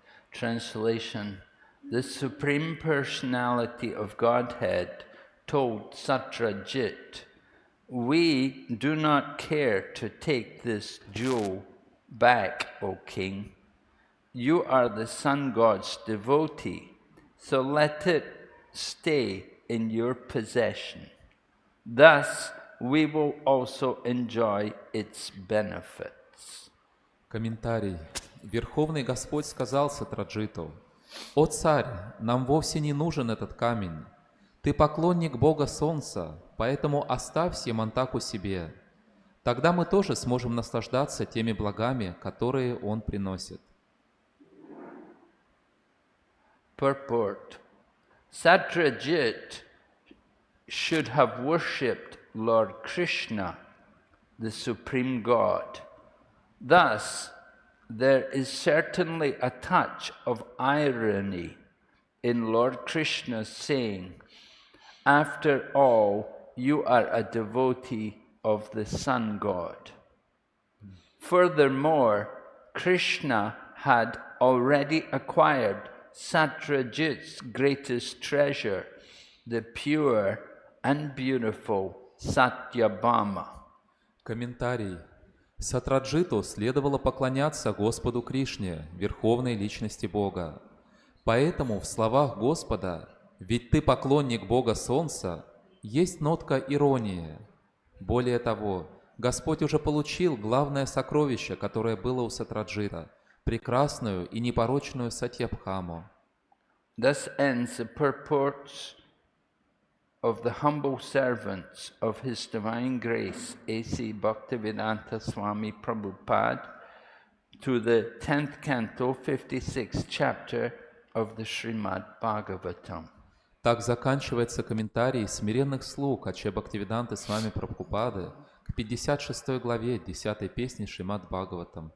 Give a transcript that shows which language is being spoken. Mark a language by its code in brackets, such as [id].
[en] Translation: The Supreme Personality of Godhead told Satrajit, "We do not care to take this jewel back, O King. You are the sun god's devotee, so let it stay in your possession. Thus, we will also enjoy its benefits." [ru] Комментарий. Верховный Господь сказал Сатраджиту: «О царь, нам вовсе не нужен этот камень. Ты поклонник Бога Солнца, поэтому оставь Симантаку себе. Тогда мы тоже сможем наслаждаться теми благами, которые он приносит». [en] Purport: Satrajit should have worshipped Lord Krishna, the Supreme God. Thus, there is certainly a touch of irony in Lord Krishna saying, "After all, you are a devotee of the sun god." Furthermore, Krishna had already acquired Satrajit's greatest treasure, the pure and beautiful Satyabhama. [ru] Комментарий. Сатраджиту следовало поклоняться Господу Кришне, Верховной Личности Бога. Поэтому в словах Господа «Ведь ты поклонник Бога Солнца» есть нотка иронии. Более того, Господь уже получил главное сокровище, которое было у Сатраджита, прекрасную и непорочную Сатьябхаму. [en] Thus ends the purports of the humble servants of His Divine Grace, A.C. Bhakti Vedanta Swami Prabhupada, to the 10th canto, 56th chapter of the Шримад Бхагаватам. [ru] Так заканчивается комментарий смиренных слуг Аче Бхактивиданты Свами Прабхупады к 56 главе 10 песни Шримад Бхагаватам.